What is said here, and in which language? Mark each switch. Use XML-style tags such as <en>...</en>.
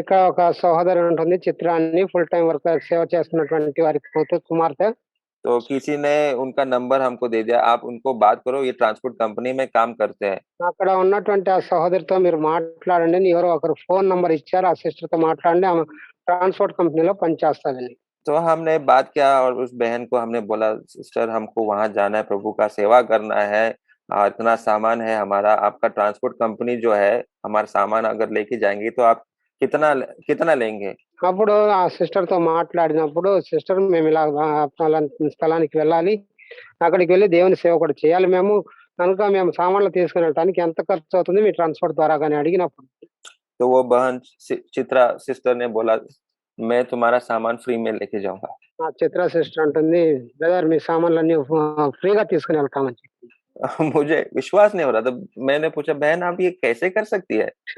<te>ఒక సహోదరి ఉంటుంది చిత్ర అని, ఫుల్ టైం వర్కర్ సేవ చేస్తున్నటువంటి వారి కుమార్తె.</te> <hi>तो किसी ने उनका नंबर हमको दे दिया, आप उनको बात करो, ये ट्रांसपोर्ट कंपनी में काम करते हैं।</hi> <te>అక్కడ ఉన్నటువంటి ఆ సహోదరితో మీరు మాట్లాడండి అని ఎవరో ఒకరు ఫోన్ నంబర్ ఇచ్చారు, ఆ సిస్టర్ తో మాట్లాడండి, ఆమె ట్రాన్స్పోర్ట్ కంపెనీలో పనిచేస్తాదని.</te> <hi>तो हमने बात किया और उस बहन को हमने बोला, सिस्टर हमको वहां जाना है, प्रभु का सेवा करना है, इतना सामान है हमारा, आपका ट्रांसपोर्ट कंपनी जो है हमारा सामान अगर लेके जाएंगे तो आप कितना लेंगे?</hi> <te>అప్పుడు ఆ సిస్టర్ తో మాట్లాడినప్పుడు, సిస్టర్ మేము ఇలా స్థలానికి వెళ్ళాలి, అక్కడికి వెళ్ళి దేవుని సేవ కూడా చేయాలి, మేము కనుక మేము సామాన్లు తీసుకొని వెళ్ళటానికి ఎంత ఖర్చు అవుతుంది మీ ట్రాన్స్‌పోర్ట్ ద్వారా గాని అడిగినప్పుడు</te> <hi>तो वो बहन चित्रा सिस्टर ने बोला, मैं तुम्हारा सामान फ्री में लेके जाऊँगा।</hi> <te>ఆ చిత్ర సిస్టర్ అంటుంది, "బ్రదర్ మీ సామాన్లన్నీ ఫ్రీగా తీసుకొని వెళ్తామని" చెప్పి.</te> <hi>मुझे विश्वास नहीं हो रहा था। मैंने पूछा, बहन आप ये कैसे कर सकती है?</hi>